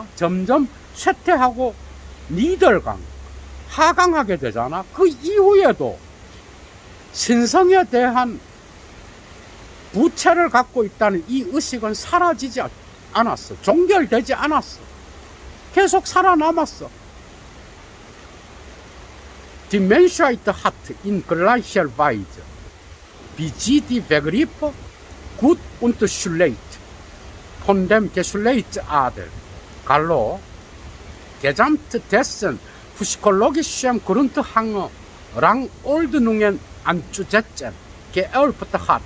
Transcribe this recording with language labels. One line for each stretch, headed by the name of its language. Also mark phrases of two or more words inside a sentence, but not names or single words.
Korean: 점점 쇠퇴하고 니덜강, 하강하게 되잖아. 그 이후에도 신성에 대한 부채를 갖고 있다는 이 의식은 사라지지 않았어. 종결되지 않았어. 계속 살아남았어.
German: Die Menschheit hat in gleicher Weise wie sie die Begriffe Gut und Schlecht von dem Geschlechtsadel, 갈로 gesamt dessen psychologischen Grundrangordnungen anzusetzen geerbt hat.